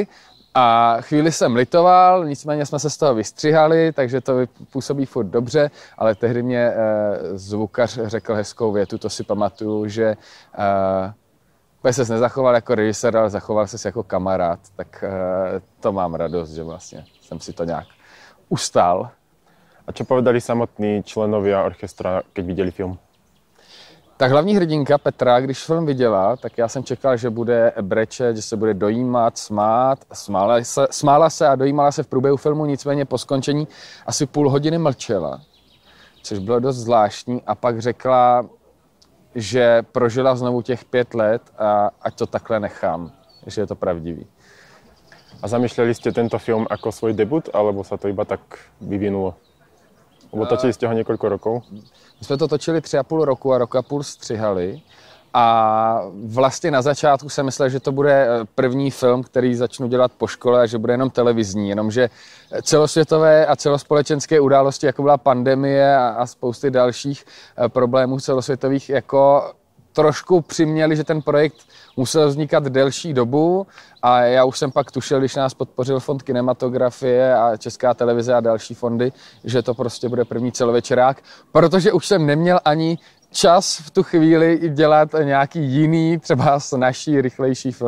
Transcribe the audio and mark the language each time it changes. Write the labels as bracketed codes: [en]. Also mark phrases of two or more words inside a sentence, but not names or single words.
[cs] A chvíli jsem litoval, nicméně jsme se z toho vystřihali, takže to působí furt dobře, ale tehdy mě zvukař řekl hezkou větu, to si pamatuju, že ses nezachoval jako režisér, ale zachoval ses jako kamarád, tak to mám radost, že vlastně jsem si to nějak ustál. [sk] A čo povedali samotní členovia orchestra, keď viděli film? [cs] Tak hlavní hrdinka Petra, když film viděla, tak já jsem čekal, že bude brečet, že se bude dojímat, smát. Smála se a dojímala se v průběhu filmu, nicméně po skončení asi půl hodiny mlčela, což bylo dost zvláštní a pak řekla, že prožila znovu těch 5 let a ať to takhle nechám, že je to pravdivý. [sk] A zamýšľali ste tento film ako svoj debut, alebo sa to iba tak vyvinulo? Lebo točili ste ho niekoľko rokov? [cs] My jsme to točili 3,5 roku a rok a půl střihali a vlastně na začátku jsem myslel, že to bude první film, který začnu dělat po škole a že bude jenom televizní, jenomže celosvětové a celospolečenské události, jako byla pandemie a spousty dalších problémů celosvětových, jako trošku přiměli, že ten projekt musel vznikat delší dobu a já už jsem pak tušil, když nás podpořil Fond kinematografie a Česká televize a další fondy, že to prostě bude první celovečerák, protože už jsem neměl ani čas v tu chvíli dělat nějaký jiný, třeba snažší, rychlejší film.